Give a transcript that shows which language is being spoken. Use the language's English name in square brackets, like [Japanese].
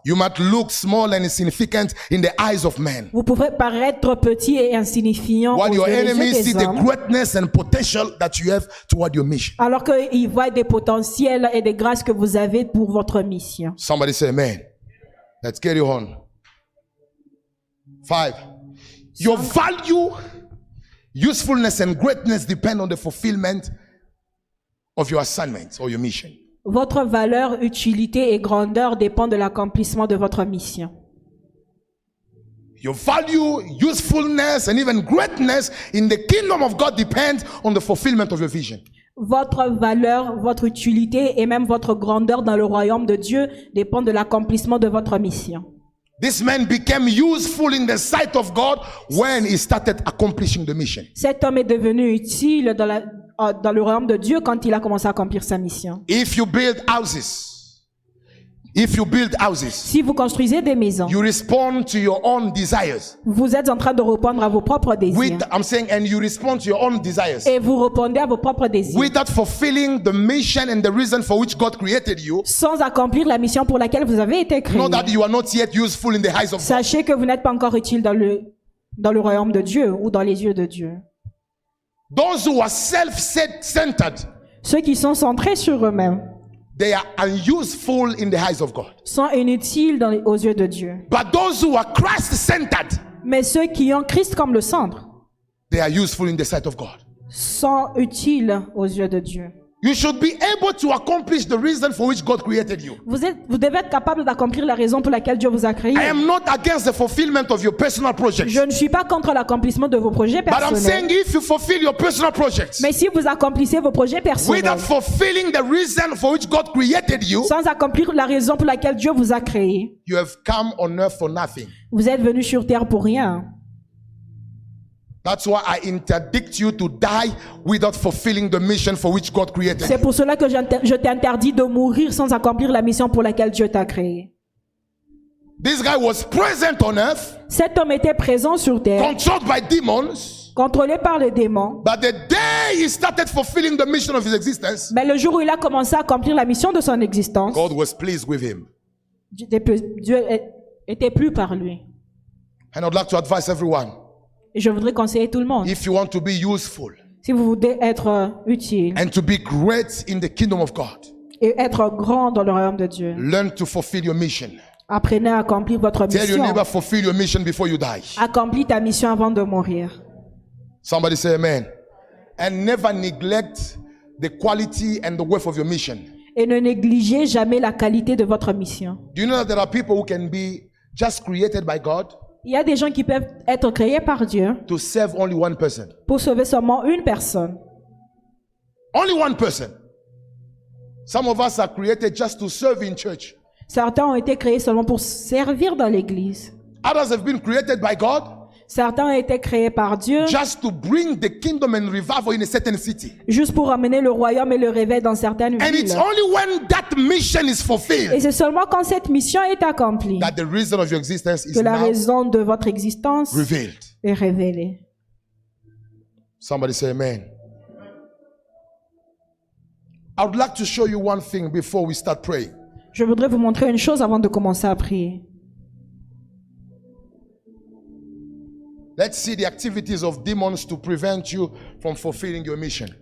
[English] You might look small and insignificant in the eyes of men, [French] Vous pouvez paraître petit et insignifiant aux [English] while your [French] yeux [English] enemies see [French] des [English] the [French] hommes, [English] greatness and potential that you have toward your mission. [French] alors qu'ils voient des potentiels et des grâces que vous avez pour votre mission. [English] Somebody say amen. Let's carry on. 5. Your value, usefulness, and greatness depend on the fulfillment of your assignment or your mission. [French] Votre valeur, utilité et grandeur dépendent de l'accomplissement de votre mission. [English] Your value, usefulness, and even greatness in the kingdom of God depends on the fulfillment of your vision. [French] Votre valeur, votre utilité et même votre grandeur dans le royaume de Dieu dépendent de l'accomplissement de votre mission. [English] This man became useful in the sight of God when he started accomplishing the mission. [French] Cet homme est devenu utile dans le royaume de Dieu quand il a commencé à accomplir sa mission. [English] If you build houses, [French] Si vous construisez des maisons, [English] you respond to your own desires. [French] vous êtes en train de répondre à vos propres désirs. [English] I'm saying, and you respond to your own desires. [French] Et vous répondez à vos propres désirs. [English] Without fulfilling the mission and the reason for which God created you, [French] Sans accomplir la mission pour laquelle vous avez été créé. [English] know that you are not yet useful in the eyes of God. [French] Sachez que vous n'êtes pas encore utile dans le royaume de Dieu ou dans les yeux de Dieu. [English] Those who are self-centered, [French] Ceux qui sont centrés sur eux-mêmes [English] they are unuseful in the eyes of God. [French] sont inutiles aux yeux de Dieu. [English] But those who are Christ-centered, [French] Mais ceux qui ont Christ comme le centre [English] they are useful in the sight of God. [French] sont utiles aux yeux de Dieu. [English] You should be able to accomplish the reason for which God created you. [French] Vous devez être capable d'accomplir la raison pour laquelle Dieu vous a créé. [English] I am not against the fulfillment of your personal projects. [French] Je ne suis pas contre l'accomplissement de vos projets [English] But I'm saying [French] personnels. [English] if you fulfill your personal projects [French] Mais si vous accomplissez vos projets personnels [English] without fulfilling the reason for which God created you, [French] sans accomplir la raison pour laquelle Dieu vous a créé, [English] you have come on earth for nothing. [French] vous êtes venu sur terre pour rien. [English] That's why I interdict you to die without fulfilling the mission for which God created [French] C'est [English] you. [French] pour cela que je t'interdis de mourir sans accomplir la mission pour laquelle Dieu t'a créé. [English] This guy was present on earth, [French] Cet homme était présent sur terre, [English] controlled by demons, [French] contrôlé par le démon. [English] but the day he started fulfilling the mission of his existence, [French] Mais le jour où il a commencé à accomplir la mission de son existence, [English] God was pleased with him. [French] Dieu était plus par lui. [English] And I'd like to advise everyone, [French] Et je voudrais conseiller tout le monde. [English] if you want to be useful [French] Si vous voulez être utile [English] and to be great in the kingdom of God, [French] et être grand dans le royaume de Dieu, [English] learn to fulfill your mission. [French] apprenez à accomplir votre [English] Tell your [French] mission. [English] neighbor, fulfill your mission before you die. [French] Accomplis ta mission avant de mourir. [English] Somebody say amen. And never neglect the quality and the worth of your mission. [French] Et ne négligez jamais la qualité de votre mission. [English] Do you know that there are people who can be just created by God [French] Il y a des gens qui peuvent être créés par Dieu [English] to serve only one person? [French] pour sauver seulement une personne. [English] Only one person. Some of us are created just to serve in church. [French] Certains ont été créés seulement pour servir dans l'église. [English] Others have been created by God [French] Certains ont été créés par Dieu [English] just to bring the kingdom and revival in a certain city. [French] juste pour amener le royaume et le réveil dans certaines [English] And it's [French] villes. [English] only when that mission is [French] Et [English] fulfilled [French] c'est seulement quand cette mission est accomplie [English] that the reason of your existence is [French] que la [English] now [French] raison de votre existence [English] revealed. [French] est révélée. [English] Somebody say amen. I would like to show you one thing before we start praying. [French] Je voudrais vous montrer une chose avant de commencer à prier. [English] Let's see the activities of demons to prevent you from fulfilling your mission.